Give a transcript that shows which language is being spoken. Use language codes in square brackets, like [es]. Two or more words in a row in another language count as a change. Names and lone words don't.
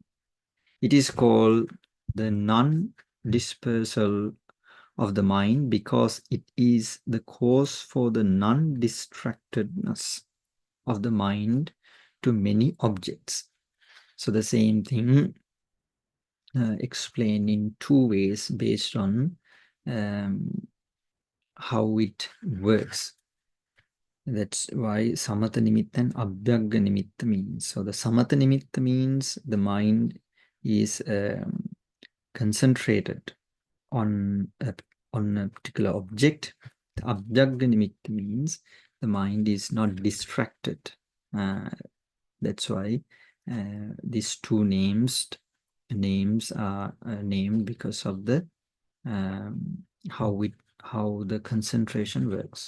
[en] It is called the non-dispersal of the mind because it is the cause for the non-distractedness of the mind to many objects. So the same thing explained in two ways based on how it works. That's why [pi] samatha nimitta [en] and [pi] abhyagga nimitta [en] means. So the [pi] samatha nimitta [en] means the mind is concentrated on a particular object. The [pi] abhyagga nimitta [en] means the mind is not distracted. That's why these two names are named because of the how the concentration works.